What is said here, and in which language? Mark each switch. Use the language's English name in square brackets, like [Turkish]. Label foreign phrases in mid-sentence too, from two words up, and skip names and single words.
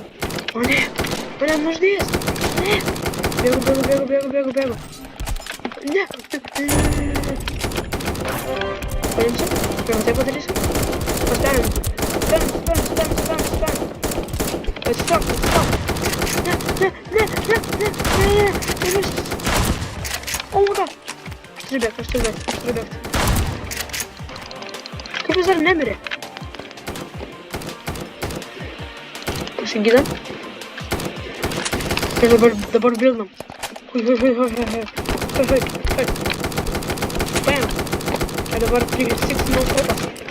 [Lithuanian] O ne, mane nužudys! Ne! Bėgu. Ne! Paimsiu? Pirmą taip padarysiu? Pastenim. Spam. Atsistok. Ne. [English] Oh my god. [Lithuanian] Aš turiu bėgti. Kaip jis dar nemirė? Pasigydam. Ir dabar bildam. Oi. Bam! Ir dabar 360 nuotraukas.